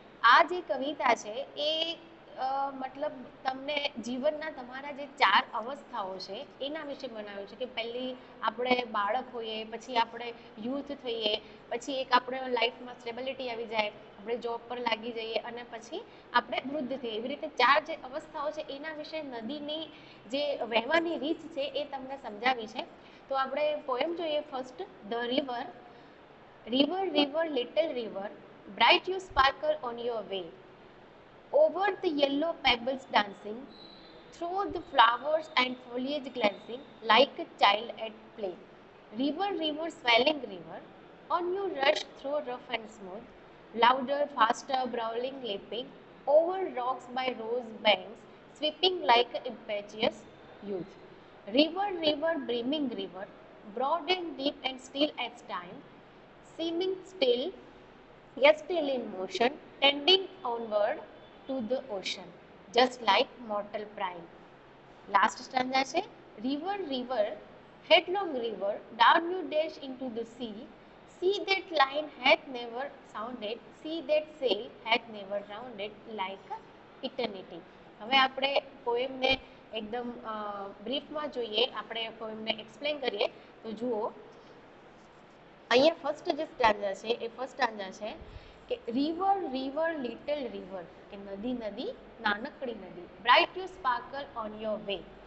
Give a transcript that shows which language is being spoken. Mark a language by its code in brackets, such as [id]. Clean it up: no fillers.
[gu] આ જે કવિતા છે એ મતલબ તમને જીવનના તમારા જે 4 અવસ્થાઓ છે એના વિશે બનાવ્યું છે કે પહેલી આપણે બાળક હોઈએ, પછી આપણે યુથ થઈએ, પછી એક આપણે લાઈફમાં સ્ટેબિલિટી આવી જાય, આપણે જોબ પર લાગી જઈએ અને પછી આપણે વૃદ્ધ થઈએ. એવી રીતે 4 જે અવસ્થાઓ છે એના વિશે નદીની જે વહેવાની રીત છે એ તમને સમજાવી છે. તો આપણે પોએમ જોઈએ. First, the river. [en] River, river, little river, bright you sparkle on your way. Over the yellow pebbles dancing, through the flowers and foliage glancing, like a child at play. River, river, swelling river, on you rush through rough and smooth, louder, faster, brawling, leaping, over rocks by rose banks, sweeping like an impetuous youth. River, river, brimming river, broad and deep and still at time, seeming still, yet still in motion, tending onward to the ocean, just like mortal prime. Last stanza છે, river, river, headlong river, down you dash into the sea. See that line hath never sounded, see that sail hath never rounded like eternity. [gu] હવે આપણે પોએમને એકદમ બ્રીફમાં જોઈએ, આપણે પોએમને explain કરીએ. તો જુઓ, અહીંયા ફર્સ્ટ જે સ્ટાન્જા છે એ ફર્સ્ટ સ્ટાન્જા છે કે [en] river, river, little river, [gu] કે નદી, નદી, નાનકડી નદી, [en] Bright you sparkle on your way.